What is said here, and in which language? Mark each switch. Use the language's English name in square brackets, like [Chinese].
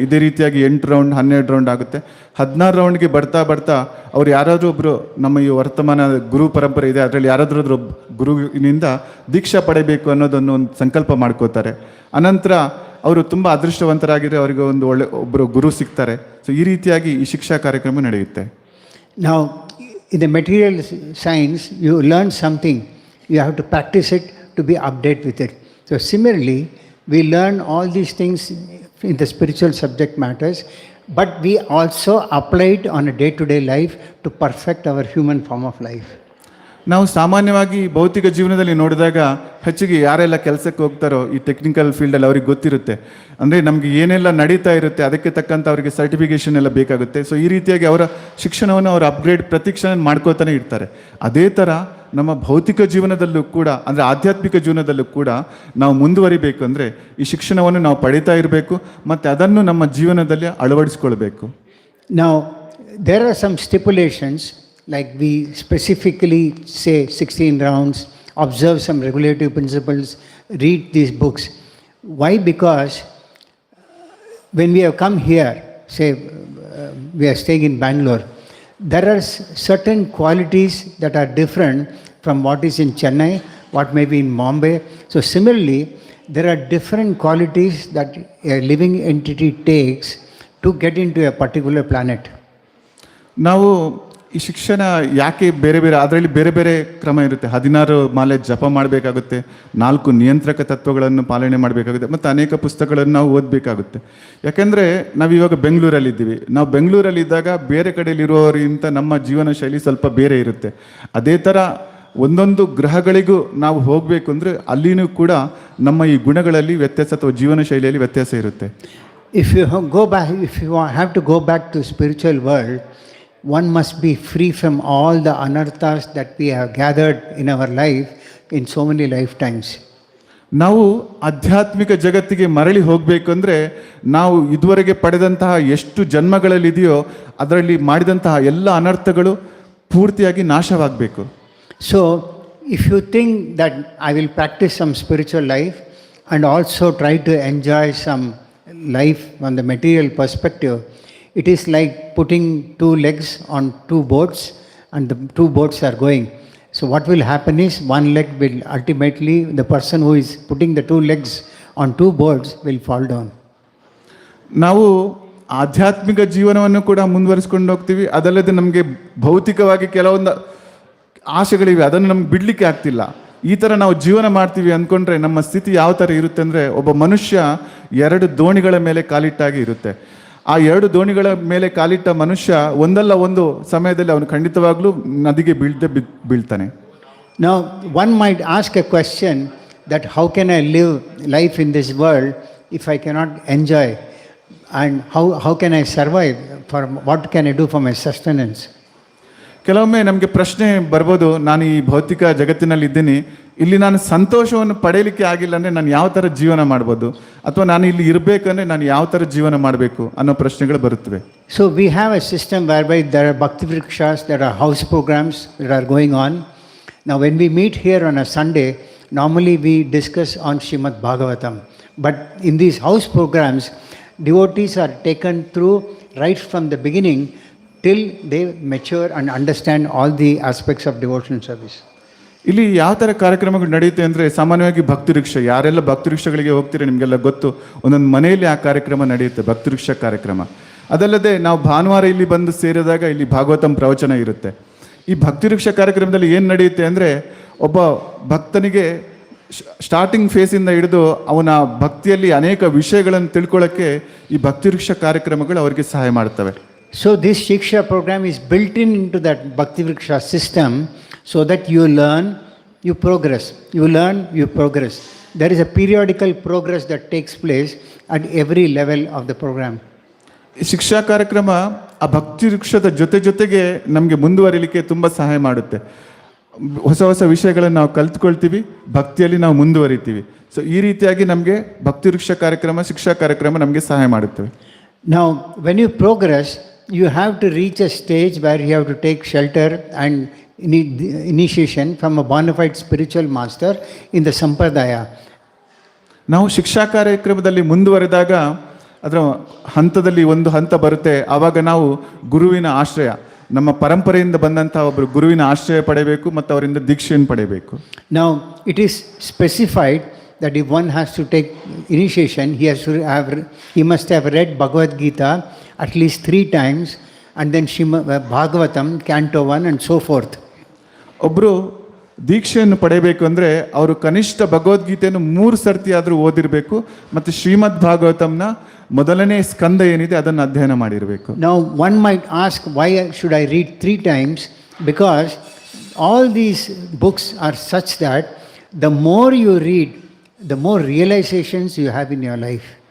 [Kannada] ಇದೇ ರೀತಿಯಾಗಿ 8 round 12 round ಆಗುತ್ತೆ. 16 ರೌಂಡ್ಗೆ ಬರ್ತಾ ಅವ್ರು ಯಾರಾದರೂ ಒಬ್ಬರು, ನಮ್ಮ ಈ ವರ್ತಮಾನ ಗುರು ಪರಂಪರೆ ಇದೆ, ಅದರಲ್ಲಿ ಯಾರಾದರೂ ಗುರುವಿನಿಂದ ದೀಕ್ಷಾ ಪಡೆಯಬೇಕು ಅನ್ನೋದನ್ನು ಒಂದು ಸಂಕಲ್ಪ ಮಾಡ್ಕೋತಾರೆ. ಅನಂತರ ಅವರು ತುಂಬ ಅದೃಷ್ಟವಂತರಾಗಿದ್ರೆ ಅವರಿಗೆ ಒಂದು ಒಬ್ಬರು ಗುರು ಸಿಗ್ತಾರೆ. ಸೊ ಈ ರೀತಿಯಾಗಿ ಈ ಶಿಕ್ಷಾ ಕಾರ್ಯಕ್ರಮ ನಡೆಯುತ್ತೆ. [English] Now, in the material science, you learn something, you have to practice it to be updated with it. So similarly, we learn all these things in the spiritual subject matters, but we also apply it on a day-to-day life to perfect our human form of life. [Kannada] ನಾವು ಸಾಮಾನ್ಯವಾಗಿ ಭೌತಿಕ ಜೀವನದಲ್ಲಿ ನೋಡಿದಾಗ ಹೆಚ್ಚಿಗೆ ಯಾರೆಲ್ಲ ಕೆಲಸಕ್ಕೆ ಹೋಗ್ತಾರೋ ಈ [English] technical ಫೀಲ್ಡಲ್ಲಿ [Kannada] ಅವ್ರಿಗೆ ಗೊತ್ತಿರುತ್ತೆ. ಅಂದರೆ ನಮಗೆ ಏನೆಲ್ಲ ನಡೀತಾ ಇರುತ್ತೆ ಅದಕ್ಕೆ ತಕ್ಕಂಥ ಅವರಿಗೆ ಸರ್ಟಿಫಿಕೇಷನ್ ಎಲ್ಲ ಬೇಕಾಗುತ್ತೆ. ಸೊ ಈ ರೀತಿಯಾಗಿ ಅವರ ಶಿಕ್ಷಣವನ್ನು ಅವರು ಅಪ್ಗ್ರೇಡ್ ಪ್ರತಿಕ್ಷಣ ಮಾಡ್ಕೋತಾನೆ ಇರ್ತಾರೆ. ಅದೇ ಥರ ನಮ್ಮ ಭೌತಿಕ ಜೀವನದಲ್ಲೂ ಕೂಡ, ಅಂದರೆ ಆಧ್ಯಾತ್ಮಿಕ ಜೀವನದಲ್ಲೂ ಕೂಡ ನಾವು ಮುಂದುವರಿಬೇಕು ಅಂದರೆ ಈ ಶಿಕ್ಷಣವನ್ನು ನಾವು ಪಡೀತಾ ಇರಬೇಕು ಮತ್ತು ಅದನ್ನು ನಮ್ಮ ಜೀವನದಲ್ಲಿ ಅಳವಡಿಸ್ಕೊಳ್ಬೇಕು. [English] Now, there are some stipulations, like we specifically say 16 rounds, observe some regulative principles, read these books. Why? Because when we have come here, say we are staying in Bangalore, there are certain qualities that are different from what is in Chennai, what may be in Bombay. So similarly, there are different qualities that a living entity takes to get into a particular planet. [Kannada] ನಾವು ಈ ಶಿಕ್ಷಣ ಯಾಕೆ ಬೇರೆ ಅದರಲ್ಲಿ ಬೇರೆ ಬೇರೆ ಕ್ರಮ ಇರುತ್ತೆ. 16 ಮಾಲೆ ಜಪ ಮಾಡಬೇಕಾಗುತ್ತೆ, 4 ನಿಯಂತ್ರಕ ತತ್ವಗಳನ್ನು ಪಾಲನೆ ಮಾಡಬೇಕಾಗುತ್ತೆ, ಮತ್ತು ಅನೇಕ ಪುಸ್ತಕಗಳನ್ನು ನಾವು ಓದಬೇಕಾಗುತ್ತೆ. ಯಾಕೆಂದರೆ ನಾವಿವಾಗ ಬೆಂಗಳೂರಲ್ಲಿದ್ದೀವಿ. ನಾವು ಬೆಂಗಳೂರಲ್ಲಿದ್ದಾಗ ಬೇರೆ ಕಡೆಯಲ್ಲಿರುವವರಿಗಿಂತ ನಮ್ಮ ಜೀವನ ಶೈಲಿ ಸ್ವಲ್ಪ ಬೇರೆ ಇರುತ್ತೆ. ಅದೇ ಥರ ಒಂದೊಂದು ಗ್ರಹಗಳಿಗೂ ನಾವು ಹೋಗಬೇಕು ಅಂದರೆ ಅಲ್ಲಿನೂ ಕೂಡ ನಮ್ಮ ಈ ಗುಣಗಳಲ್ಲಿ ವ್ಯತ್ಯಾಸ ಅಥವಾ ಜೀವನ ಶೈಲಿಯಲ್ಲಿ ವ್ಯತ್ಯಾಸ ಇರುತ್ತೆ. [English] If you have to go back to spiritual world, one must be free from all the anarthas that we have gathered in our life in so many lifetimes. [Kannada] ನಾವು ಆಧ್ಯಾತ್ಮಿಕ ಜಗತ್ತಿಗೆ ಮರಳಿ ಹೋಗಬೇಕು ಅಂದರೆ ನಾವು ಇದುವರೆಗೆ ಪಡೆದಂತಹ ಎಷ್ಟು ಜನ್ಮಗಳಲ್ಲಿದೆಯೋ ಅದರಲ್ಲಿ ಮಾಡಿದಂತಹ ಎಲ್ಲ ಅನರ್ಥಗಳು ಪೂರ್ತಿಯಾಗಿ ನಾಶವಾಗಬೇಕು. [English] So, if you think that I will practice some spiritual life and also try to enjoy some life from the material perspective, it is like putting 2 legs on 2 boats and the 2 boats are going. So what will happen is one leg will ultimately, the person who is putting the 2 legs on 2 boats will fall down. [Kannada] ನಾವು ಆಧ್ಯಾತ್ಮಿಕ ಜೀವನವನ್ನು ಕೂಡ ಮುಂದುವರಿಸ್ಕೊಂಡು ಹೋಗ್ತೀವಿ. ಅದಲ್ಲದೆ ನಮಗೆ ಭೌತಿಕವಾಗಿ ಕೆಲವೊಂದು ಆಸೆಗಳಿವೆ, ಅದನ್ನು ನಮ್ಗೆ ಬಿಡಲಿಕ್ಕೆ ಆಗ್ತಿಲ್ಲ. ಈ ಥರ ನಾವು ಜೀವನ ಮಾಡ್ತೀವಿ ಅಂದ್ಕೊಂಡ್ರೆ ನಮ್ಮ ಸ್ಥಿತಿ ಯಾವ ಥರ ಇರುತ್ತೆ ಅಂದರೆ, ಒಬ್ಬ ಮನುಷ್ಯ 2 ದೋಣಿಗಳ ಮೇಲೆ ಕಾಲಿಟ್ಟಾಗಿ ಇರುತ್ತೆ. ಆ 2 ದೋಣಿಗಳ ಮೇಲೆ ಕಾಲಿಟ್ಟ ಮನುಷ್ಯ ಒಂದಲ್ಲ ಒಂದು ಸಮಯದಲ್ಲಿ ಅವನು ಖಂಡಿತವಾಗ್ಲೂ ನದಿಗೆ ಬೀಳ್ತಾನೆ. [English] Now, one might ask a question that how can I live life in this world if I cannot enjoy, and how can I survive, for what can I do for my sustenance? [Kannada] ಕೆಲವೊಮ್ಮೆ ನಮಗೆ ಪ್ರಶ್ನೆ ಬರ್ಬೋದು, ನಾನು ಈ ಭೌತಿಕ ಜಗತ್ತಿನಲ್ಲಿ ಇದ್ದೀನಿ, ಇಲ್ಲಿ ನಾನು ಸಂತೋಷವನ್ನು ಪಡೆಯಲಿಕ್ಕೆ ಆಗಿಲ್ಲ ಅಂದರೆ ನಾನು ಯಾವ ಥರ ಜೀವನ ಮಾಡ್ಬೋದು, ಅಥವಾ ನಾನು ಇಲ್ಲಿ ಇರಬೇಕಂದ್ರೆ ನಾನು ಯಾವ ಥರ ಜೀವನ ಮಾಡಬೇಕು ಅನ್ನೋ ಪ್ರಶ್ನೆಗಳು ಬರುತ್ತವೆ. [English] So we have a system whereby there are bhakti vrikshas, there are house programs that are going on. Now when we meet here on a Sunday, normally we discuss on Srimad Bhagavatam. But in these house programs, devotees are taken through right from the beginning till they mature and understand all the aspects of devotional service. [Kannada] ಇಲ್ಲಿ ಯಾವ ಥರ ಕಾರ್ಯಕ್ರಮಗಳು ನಡೆಯುತ್ತೆ ಅಂದರೆ, ಸಾಮಾನ್ಯವಾಗಿ ಭಕ್ತಿ ವೃಕ್ಷ, ಯಾರೆಲ್ಲ ಭಕ್ತಿ ವೃಕ್ಷಗಳಿಗೆ ಹೋಗ್ತೀರಾ ನಿಮಗೆಲ್ಲ ಗೊತ್ತು, ಒಂದೊಂದು ಮನೆಯಲ್ಲಿ ಆ ಕಾರ್ಯಕ್ರಮ ನಡೆಯುತ್ತೆ, ಭಕ್ತಿ ವೃಕ್ಷ ಕಾರ್ಯಕ್ರಮ. ಅದಲ್ಲದೆ ನಾವು ಭಾನುವಾರ ಇಲ್ಲಿ ಬಂದು ಸೇರಿದಾಗ ಇಲ್ಲಿ ಭಾಗವತಂ ಪ್ರವಚನ ಇರುತ್ತೆ. ಈ ಭಕ್ತಿ ವೃಕ್ಷ ಕಾರ್ಯಕ್ರಮದಲ್ಲಿ ಏನು ನಡೆಯುತ್ತೆ ಅಂದರೆ, ಒಬ್ಬ ಭಕ್ತನಿಗೆ [English] starting ಫೇಸಿಂದ [Kannada] ಹಿಡಿದು ಅವನ ಭಕ್ತಿಯಲ್ಲಿ ಅನೇಕ ವಿಷಯಗಳನ್ನು ತಿಳ್ಕೊಳ್ಳೋಕ್ಕೆ ಈ ಭಕ್ತಿ ವೃಕ್ಷ ಕಾರ್ಯಕ್ರಮಗಳು ಅವರಿಗೆ ಸಹಾಯ ಮಾಡ್ತವೆ. [English] So this Shiksha program is built into that Bhakti Vriksha system so that you learn, you progress. You learn, you progress. There is a periodical progress that takes place at every level of the program. [Kannada] ಈ ಶಿಕ್ಷಾ ಕಾರ್ಯಕ್ರಮ ಆ ಭಕ್ತಿ ವೃಕ್ಷದ ಜೊತೆಗೆ ನಮಗೆ ಮುಂದುವರಿಲಿಕ್ಕೆ ತುಂಬ ಸಹಾಯ ಮಾಡುತ್ತೆ. ಹೊಸ ಹೊಸ ವಿಷಯಗಳನ್ನು ನಾವು ಕಲ್ತ್ಕೊಳ್ತೀವಿ, ಭಕ್ತಿಯಲ್ಲಿ ನಾವು ಮುಂದುವರಿತೀವಿ. ಸೊ ಈ ರೀತಿಯಾಗಿ ನಮಗೆ ಭಕ್ತಿ ವೃಕ್ಷ ಕಾರ್ಯಕ್ರಮ, ಶಿಕ್ಷಾ ಕಾರ್ಯಕ್ರಮ ನಮಗೆ ಸಹಾಯ ಮಾಡುತ್ತವೆ. [English] Now, when you progress, you have to reach a stage where you have to take shelter and initiation from a bona fide spiritual master in the Sampradaya. [Kannada] ನಾವು ಶಿಕ್ಷಾ ಕಾರ್ಯಕ್ರಮದಲ್ಲಿ ಮುಂದುವರೆದಾಗ ಅದರ ಹಂತದಲ್ಲಿ ಒಂದು ಹಂತ ಬರುತ್ತೆ. ಆವಾಗ ನಾವು ಗುರುವಿನ ಆಶ್ರಯ, ನಮ್ಮ ಪರಂಪರೆಯಿಂದ ಬಂದಂಥ ಒಬ್ಬರು ಗುರುವಿನ ಆಶ್ರಯ ಪಡೆಯಬೇಕು ಮತ್ತು ಅವರಿಂದ ದೀಕ್ಷೆಯನ್ನು ಪಡೆಯಬೇಕು. [English] Now, it is specified that if one has to take initiation, he must have read Bhagavad Gita at least 3 times and then Bhagavatam, Canto 1 and so forth. [Kannada] ಒಬ್ಬರು ದೀಕ್ಷೆಯನ್ನು ಪಡೆಯಬೇಕು ಅಂದರೆ ಅವರು ಕನಿಷ್ಠ ಭಗವದ್ಗೀತೆಯನ್ನು 3 ಸರ್ತಿ ಆದರೂ ಓದಿರಬೇಕು ಮತ್ತು ಶ್ರೀಮದ್ ಭಾಗವತಂನ ಮೊದಲನೇ ಸ್ಕಂದ ಏನಿದೆ ಅದನ್ನು ಅಧ್ಯಯನ ಮಾಡಿರಬೇಕು. [English] Now one might ask, why should I read 3 times? Because all these books are such that the more you read, the more realizations you have in your life.